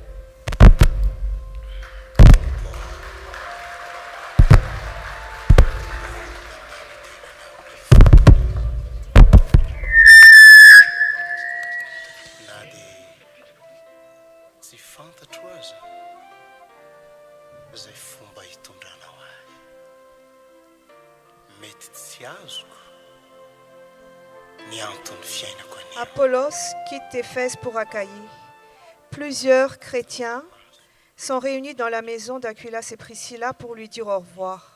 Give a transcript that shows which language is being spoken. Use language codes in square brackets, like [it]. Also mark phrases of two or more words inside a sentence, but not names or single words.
[mg] na dia tsy fantatro aza zay fomba hitondranao azy mety tsy azoko ny antony fiainako any [fr] Apollos quitte Éphèse pour Achaïe. Plusieurs chrétiens sont réunis dans la maison d'Aquilas et Priscilla pour lui dire au revoir.